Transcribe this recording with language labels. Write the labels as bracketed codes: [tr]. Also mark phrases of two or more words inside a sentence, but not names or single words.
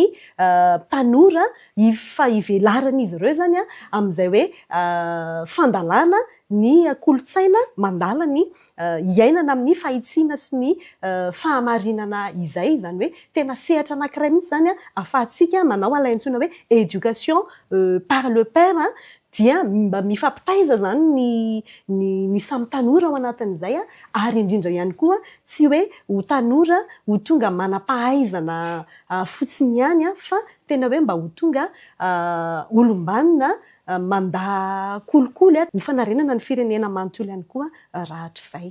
[mg] tanora fa ivelarana izy ireo zany amin'izay hoe fandalana ny kolotsaina mandala ny iainana amin'ny fahitsiana sy ny fahamarinana izay zany hoe tena sehatra anankiray mihitsy zany ahafahantsika manao alay antsoina hoe [fr] éducation par le père [mg] dia mba mifampitaiza zany ny samy tanora ao anatin'izay ary indrindra ihany koa tsy hoe ho tanora ho tonga manam-pahaizana fotsiny ihany fa tena hoe mba ho tonga olombanina manda kolikoly ho fanarenana ny firenena manontolo ihany koa rahatr'izay.